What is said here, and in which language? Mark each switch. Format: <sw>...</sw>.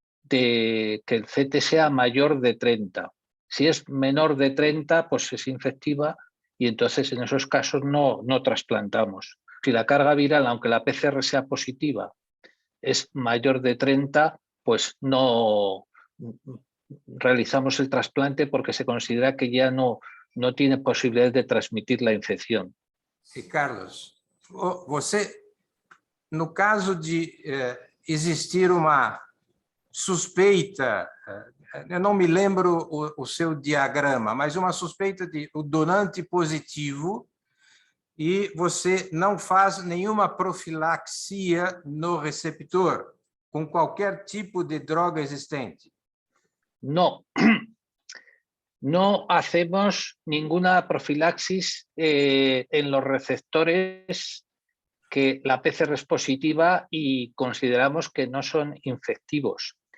<es>de que el CT sea mayor de 30. Si es menor de 30, pues es infectiva y entonces en esos casos no trasplantamos. Si la carga viral, aunque la PCR sea positiva, es mayor de 30, pues no realizamos el trasplante porque se considera que ya no tiene posibilidad de transmitir la infección.</es> <pt>E Carlos, você, no caso de existir uma suspeita, eu não me lembro o seu diagrama, mas uma suspeita de o donante positivo e você não faz nenhuma profilaxia no receptor com qualquer tipo de droga existente.</pt> <es>No, no hacemos ninguna profilaxis en los receptores que la PCR es positiva y consideramos que no son infectivos.</es>